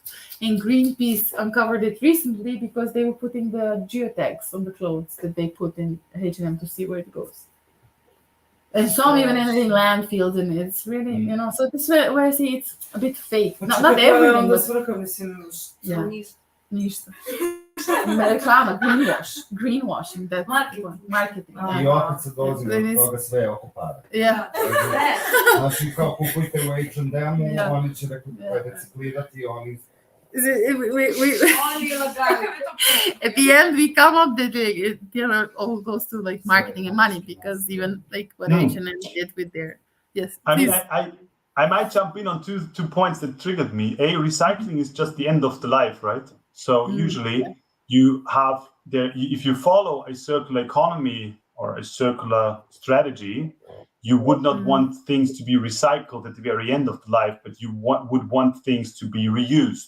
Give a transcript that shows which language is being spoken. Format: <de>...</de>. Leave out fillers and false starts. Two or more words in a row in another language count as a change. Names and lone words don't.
<en>And Greenpeace uncovered it recently because they were putting the geotags on the clothes that they put in H&M to see where it goes. And some even ended in landfills, and it's really, so this is where I see it's a bit fake. Not everything, but... Yeah. Ništa. Reklama, greenwashing, that's marketing.</en> <hr>I opet se dolazimo od toga, sve je oko para. Znači, kao kupujte u H&M-u, oni će reciklirati, oni...</hr> <en>At the end, we come up that it all goes to like marketing and money, because even like what H&M did with their... Yes, please. I mean, I might jump in on two points that triggered me. Recycling is just the end of the life, right? So usually you have if you follow a circular economy or a circular strategy, you would not want things to be recycled at the very end of the life, but you would want things to be reused.</en>